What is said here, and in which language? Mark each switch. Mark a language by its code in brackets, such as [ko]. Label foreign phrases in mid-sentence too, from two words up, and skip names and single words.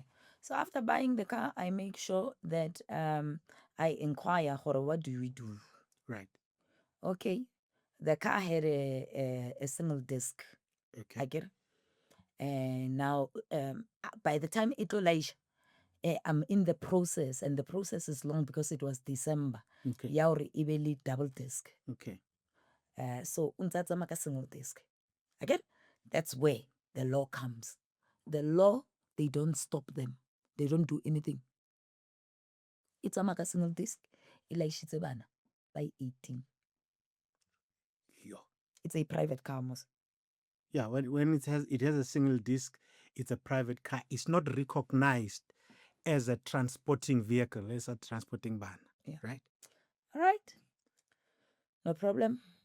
[en] So after buying the car, I make sure that I inquire, what do we do? Right. Okay. The car had a single disc. Okay. I get it. And now, by the time it was I'm in the process, and the process is long because it was December. Okay. [st] Ya hore e be le [en] double disc. Okay. [st] So untsa tsamaya ka [en] single disc. Again, that's where the law comes. The law, they don't stop them. They don't do anything. [st] E tsamaya ka [en] single disc, [st] e laishitse bana by 18. [en] Yeah. It's a private car, mos. Yeah, when it has a single disc, it's a private car. It's not recognized as a transporting vehicle, as a transporting van. Yeah. Right? All right. No problem.